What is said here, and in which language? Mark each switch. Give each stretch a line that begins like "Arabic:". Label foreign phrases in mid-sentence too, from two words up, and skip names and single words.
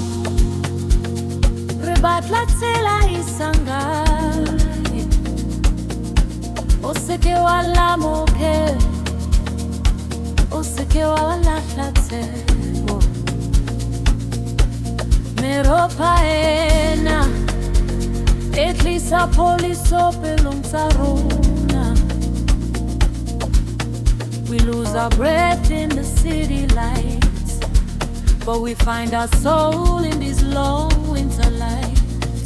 Southern Sotho: re batla tsela isangaye, o seke wa lamoke, o seke wa lahla tsebo. Meropa ena e tlisa pholiso pelong tsa rona.
English: We lose our breath in the city lights, but we find our soul in these long winter lights.